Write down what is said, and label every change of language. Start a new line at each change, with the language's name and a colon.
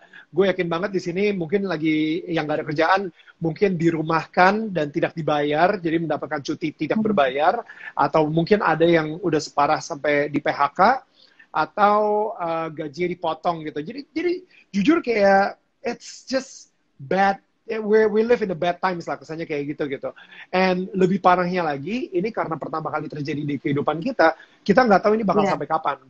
Indonesian: Gue yakin banget di sini mungkin lagi yang gak ada kerjaan, mungkin dirumahkan dan tidak dibayar, jadi mendapatkan cuti tidak berbayar, atau mungkin ada yang udah separah sampai di PHK, atau gajinya dipotong gitu. Jadi jujur kayak
English: it's just bad. We live in the bad times lah,
Indonesian: kesannya kayak gitu. And lebih parahnya lagi, ini karena pertama kali terjadi di kehidupan kita nggak tahu ini bakal sampai kapan.